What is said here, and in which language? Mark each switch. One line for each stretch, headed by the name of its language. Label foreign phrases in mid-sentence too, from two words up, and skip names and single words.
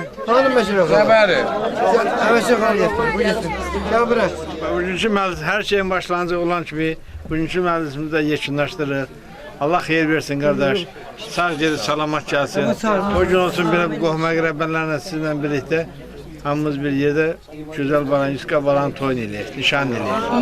Turkish: Hanım başına kal.
Azerbaijani: Zəbəri.
Turkish: Başına kal yeter. Bu yeter. Ya bırak.
Azerbaijani: Bugünkü məclis hər şeyin başlanıcı olan kimi bugünkü məclisimizi də yekunlaşdırır. Allah xeyir versin qardaş. Sağ geri salamat gəlsin. O gün olsun belə bu qohuma qərəblərlə sizinlə birlikdə hamımız bir yerdə gözəl balan, yüzka balan toyun eləyək, nişan eləyək.